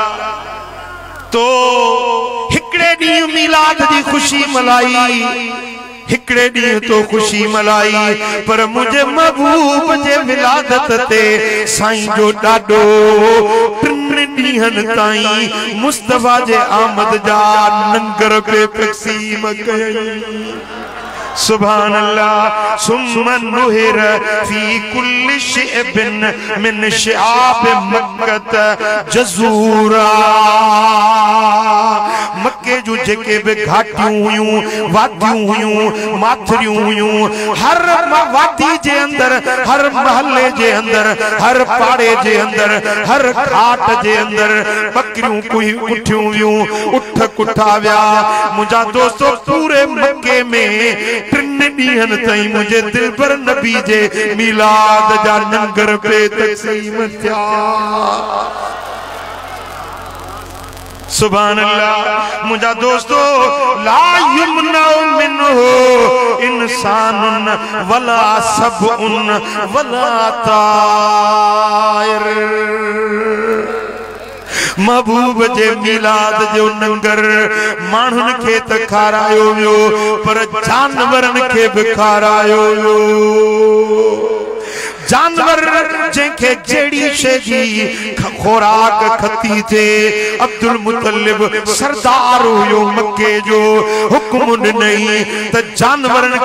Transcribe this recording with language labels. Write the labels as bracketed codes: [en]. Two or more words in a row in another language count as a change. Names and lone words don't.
[sd] तो हिकड़े ॾींहुं मीलाद जी खुशी मल्हाई, हिकड़े ॾींहुं तो खुशी मल्हाई पर मुझे महबूब जे विलादत ते साईं जो ॾाढो 3 ॾींहनि ताईं मुस्तफा जे आमद जा लंगर पे तक़सीम कयई। [ar] سبحان الله. ثم نحر في كل شعب من شعاب مكة جزورا. [sd] मक्के जो जेके भी घाटियूं हुयूं, वादियूं हुयूं, माथरियूं हुयूं, हर वादी जे अंदर, हर महल्ले जे अंदर, हर पाड़े जे अंदर, हर घाट जे अंदर बकरियूं कोई उठियूं हुयूं, उठ कुठा विया। मुंहिंजा दोस्तों पूरे मक्के में 3 ॾींहनि ताईं मुझे दिलबर नबी जे मीलाद जा लंगर पे तक़सीम थिया। [ar] سبحان الله. [sd] मुझा दोस्तों [ar] لا يمنع منه إنسان ولا سبع ولا طائر. [sd] महबूब जे मीलाद जो लंगर माण्हुनि खे त खारायो वियो पर जानवरनि खे बि खारायो वियो। जानवर जंहिंखे जहिड़ी शइ जी खोराक खती थे अब्दुल मुतलिब सरदार हुयो मक्के जो हुक्म ॾिनई त जानवरनि